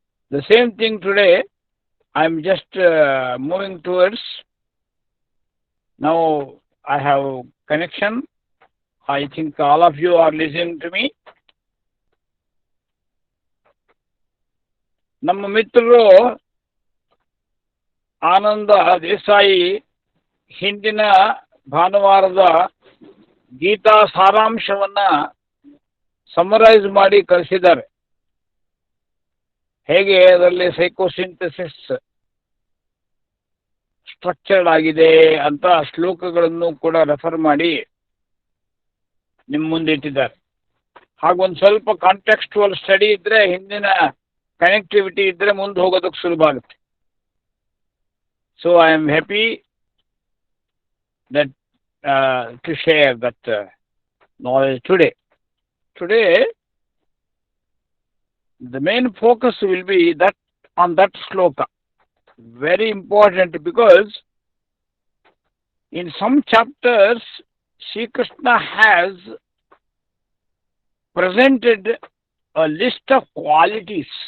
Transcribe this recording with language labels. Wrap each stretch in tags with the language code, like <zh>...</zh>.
<en>The same thing today, I am just moving towards. Now I have connection. I think all of you are listening to me.</en> <kn>ನಮ್ಮ ಮಿತ್ರರು ಆನಂದ ದೇಸಾಯಿ ಹಿಂದಿನ ಭಾನುವಾರದ Geetha ಸಾರಾಂಶವನ್ನ summarise ಮಾಡಿ ಕಳಿಸಿದ್ದಾರೆ. ಹೇಗೆ ಅದರಲ್ಲಿ ಸೈಕೋಸಿಂಥಸಿಸ್ ಸ್ಟ್ರಕ್ಚರ್ಡ್ ಆಗಿದೆ ಅಂತ ಶ್ಲೋಕಗಳನ್ನು ಕೂಡ ರೆಫರ್ ಮಾಡಿ ನಿಮ್ಮ ಮುಂದೆ ಇಟ್ಟಿದ್ದಾರೆ. ಹಾಗೊಂದು ಸ್ವಲ್ಪ ಕಾಂಟೆಕ್ಸ್ಟುವಲ್ ಸ್ಟಡಿ ಇದ್ರೆ, ಹಿಂದಿನ ಕನೆಕ್ಟಿವಿಟಿ ಇದ್ರೆ ಮುಂದೆ ಹೋಗೋದಕ್ಕೆ ಸುಲಭ ಆಗುತ್ತೆ.</kn> <en>So I am happy that to share that knowledge today. Today, the main focus will be that on that shloka. Very important, because in some chapters, Sri Krishna has presented a list of qualities.</en>